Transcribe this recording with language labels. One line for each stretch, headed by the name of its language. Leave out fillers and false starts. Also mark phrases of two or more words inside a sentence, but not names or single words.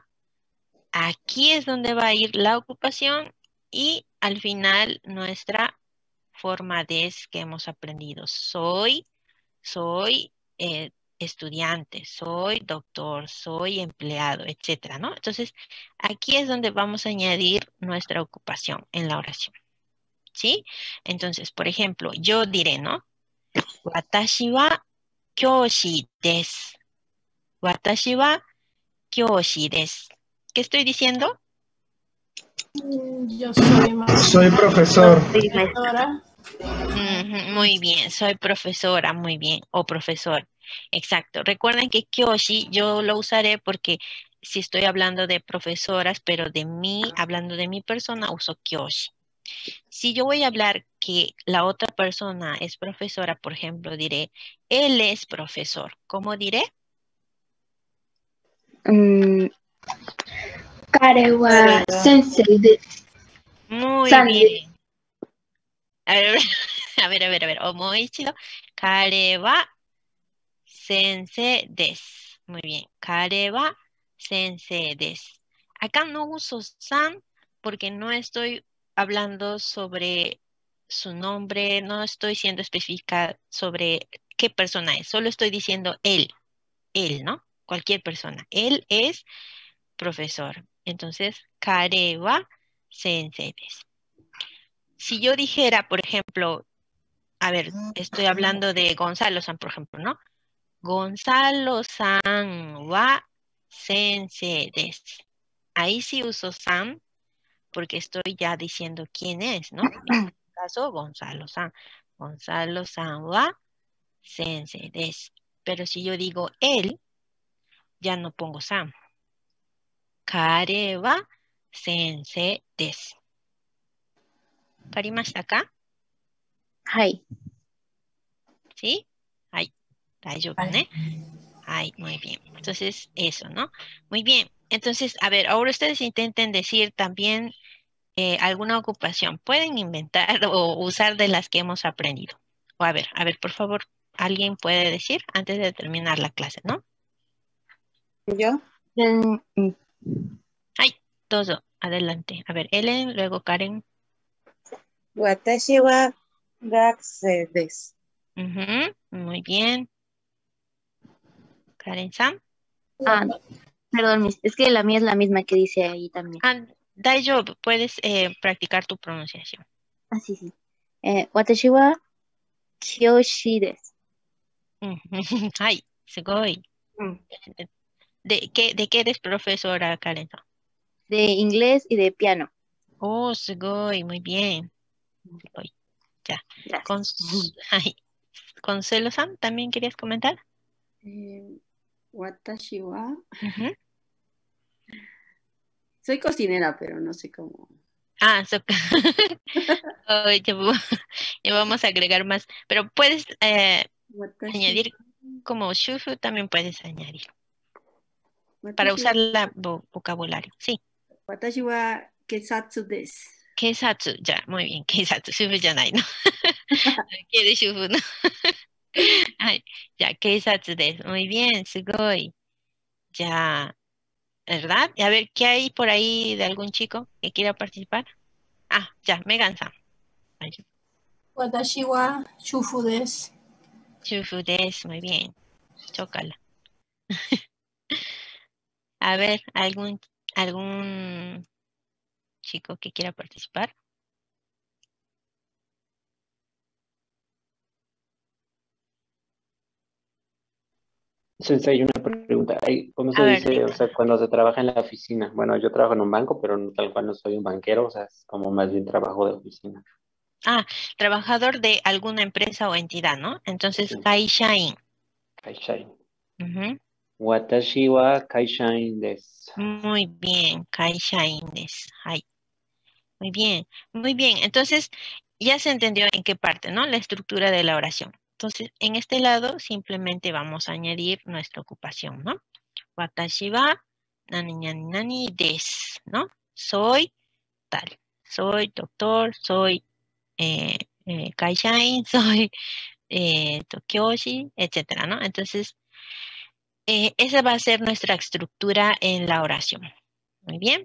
Spanish: Aquí es donde va a ir la ocupación y al final nuestra forma de que hemos aprendido. Soy estudiante, soy doctor, soy empleado, etcétera, ¿no? Entonces, aquí es donde vamos a añadir nuestra ocupación en la oración, ¿sí? Entonces, por ejemplo, yo diré, ¿no?
Japanese: 私は教師です. 私は教師です.
Spanish: ¿Qué estoy diciendo? Yo soy maestra. Soy profesor. Profesora. Muy bien, soy profesora, muy bien, o profesor. Exacto. Recuerden que kyoshi yo lo usaré porque si estoy hablando de profesoras, pero de mí, hablando de mi persona, uso kyoshi. Si yo voy a hablar que la otra persona es profesora, por ejemplo, diré, él es profesor. ¿Cómo diré?
Japanese: 彼は先生です.
Spanish: Muy bien. A ver.
Japanese: もう一度. 彼は先生です.
Spanish: Muy bien.
Japanese: 彼は先生です.
Spanish: Acá no uso san porque no estoy hablando sobre su nombre, no estoy siendo específica sobre qué persona es, solo estoy diciendo él, ¿no? Cualquier persona. Él es profesor. Entonces,
Japanese: 彼は先生です.
Spanish: Si yo dijera, por ejemplo, a ver, estoy hablando de Gonzalo-san, por ejemplo, ¿no?
Japanese: ゴンサロさんは先生です.
Spanish: Ahí sí uso san porque estoy ya diciendo quién es, ¿no? En este caso, Gonzalo-san.
Japanese: ゴンサロさんは先生です.
Spanish: Pero si yo digo él, ya no pongo san.
Japanese: 彼は先生です.
Spanish: ¿Karimashita acá? Hai. ¿Sí?
Japanese: はい。大丈夫,
Spanish: ¿no? Ay, muy bien. Entonces, eso, ¿no? Muy bien. Entonces, a ver, ahora ustedes intenten decir también alguna ocupación. Pueden inventar o usar de las que hemos aprendido. O a ver, por favor, alguien puede decir antes de terminar la clase, ¿no? ¿Yo? Ay, todo, adelante. A ver, Ellen, luego Karen.
Japanese: 私は学生です.
Spanish: Muy bien. Karen-san. Perdón, es que la mía es la misma que dice ahí también. Daijoubu, puedes practicar tu pronunciación. Sí.
Japanese: 私は教師です.
Spanish: Ay, sugoi. ¿De qué eres profesora, Karen-san? De inglés y de piano. Oh, sugoi, muy bien. Sugoi. Ya. Consuelo-san, ¿también querías comentar?
Japanese: 私は.
Spanish: Soy cocinera, pero no sé cómo. Ya vamos a agregar más. Pero puedes añadir como shufu, también puedes añadir. Para usar el vocabulario. Sí.
Japanese: 私は警察です.
Spanish: Kesatsu, ya, muy bien.
Japanese: 警察、主婦じゃないの。
Spanish: Quiere shufu, ¿no? Ay, ya,
Japanese: 警察です.
Spanish: Muy bien, sugoi. Ya, ¿verdad? A ver, ¿qué hay por ahí de algún chico que quiera participar? Ya, Megan-san.
Japanese: 私は主婦です. 主婦です,
Spanish: muy bien. Chócala. A ver, ¿algún chico que quiera participar? Sensei, una pregunta. ¿Cómo se dice, o sea, cuando se trabaja en la oficina? Bueno, yo trabajo en un banco, pero tal cual no soy un banquero, o sea, es como más bien trabajo de oficina. Trabajador de alguna empresa o entidad, ¿no? Entonces, kaishain. Kaishain.
Japanese: 私は会社員です.
Spanish: Muy bien,
Japanese: 会社員です.
Spanish: Ay. Muy bien, muy bien. Entonces, ya se entendió en qué parte, ¿no? La estructura de la oración. Entonces, en este lado simplemente vamos a añadir nuestra ocupación, ¿no?
Japanese: 私はなになになにです,
Spanish: ¿no? Soy tal. Soy doctor, soy kaishain, soy kyoshi, etcétera, ¿no? Entonces, esa va a ser nuestra estructura en la oración. Muy bien.